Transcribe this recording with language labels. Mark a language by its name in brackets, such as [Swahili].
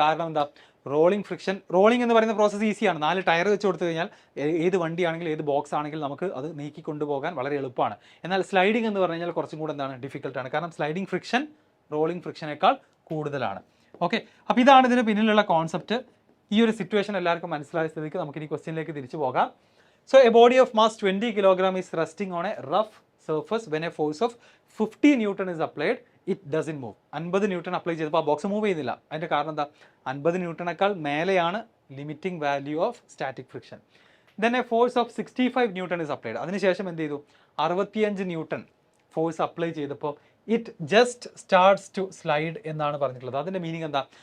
[Malayalam] കാരണം എന്താ, റോളിംഗ് എന്ന് പറയുന്ന പ്രോസസ്സ് ഈസിയാണ്. 4 ടയർ വെച്ച് കൊടുത്തു കഴിഞ്ഞാൽ ഏത് വണ്ടിയാണെങ്കിലും ഏത് ബോക്സ് ആണെങ്കിലും നമുക്ക് അത് നീക്കി കൊണ്ടുപോകാൻ വളരെ എളുപ്പമാണ്. എന്നാൽ സ്ലൈഡിംഗ് എന്ന് പറഞ്ഞു കഴിഞ്ഞാൽ കുറച്ചും കൂടെ എന്താണ്, ഡിഫിക്കൽട്ടാണ്. കാരണം സ്ലൈഡിംഗ് ഫ്രിക്ഷൻ റോളിംഗ് ഫ്രിക്ഷനേക്കാൾ കൂടുതലാണ്. ഓക്കെ, അപ്പോൾ ഇതാണ് ഇതിന് പിന്നിലുള്ള കോൺസെപ്റ്റ്. ഈ ഒരു സിറ്റുവേഷൻ എല്ലാവർക്കും മനസ്സിലായ സ്ഥിതിക്ക് നമുക്ക് ഈ ക്വസ്റ്റ്യനിലേക്ക് തിരിച്ചു പോകാം. [English] So a body of mass 20 kilogram is resting on a rough surface when a force of 50 Newton is applied, it doesn't move. [Malayalam] 50 newton apply ചെയ്തപ്പോൾ ആ ബോക്സ് മൂവ് ചെയ്യുന്നില്ല. അതിൻ്റെ കാരണം എന്താ, 50 ന്യൂട്ടണേക്കാൾ മേലെയാണ് limiting value of static friction. [English] Then a force of 65 Newton is applied. [Malayalam] അതിനുശേഷം എന്ത് ചെയ്തു, 65 ന്യൂട്ടൺ ഫോഴ്സ് അപ്ലൈ ചെയ്തപ്പോൾ [English] it just starts to slide [Malayalam] എന്നാണ് പറഞ്ഞിട്ടുള്ളത്. അതിൻ്റെ മീനിങ് എന്താ?